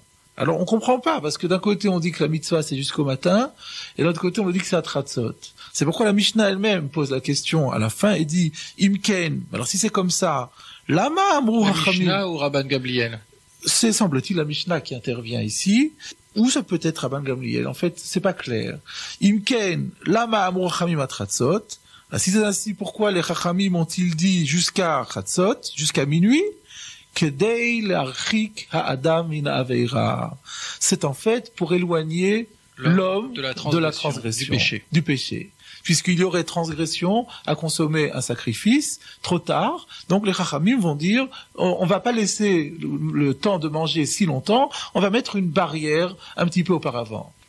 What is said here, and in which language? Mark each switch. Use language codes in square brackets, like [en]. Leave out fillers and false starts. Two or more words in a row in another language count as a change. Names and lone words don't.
[fr] Alors on comprend pas, parce que d'un côté on dit que la mitzvah c'est jusqu'au matin, et de l'autre côté on nous dit que c'est atratzot. C'est pourquoi la Mishnah elle-même pose la question à la fin et dit, imken. Alors si c'est comme ça, [he] למה אמרו [fr] la chachamim. Mishnah ou Rabban Gamliel? C'est semble-t-il la Mishnah qui intervient ici. Ou ça peut être Rabban Gamliel. En fait, c'est pas clair. [he] אם כן, למה אמרו חכמים עד חצות. [fr] Si c'est ainsi, pourquoi les chachamim ont-ils dit jusqu'à chatzot, jusqu'à minuit? [he] כדי להרחיק האדם מן העבירה. [fr] C'est en fait pour éloigner l'homme de la transgression, du péché. Puisqu'il y aurait transgression à consommer un sacrifice trop tard, donc les chachamim vont dire on va pas laisser le temps de manger si longtemps, on va mettre une barrière un petit peu auparavant.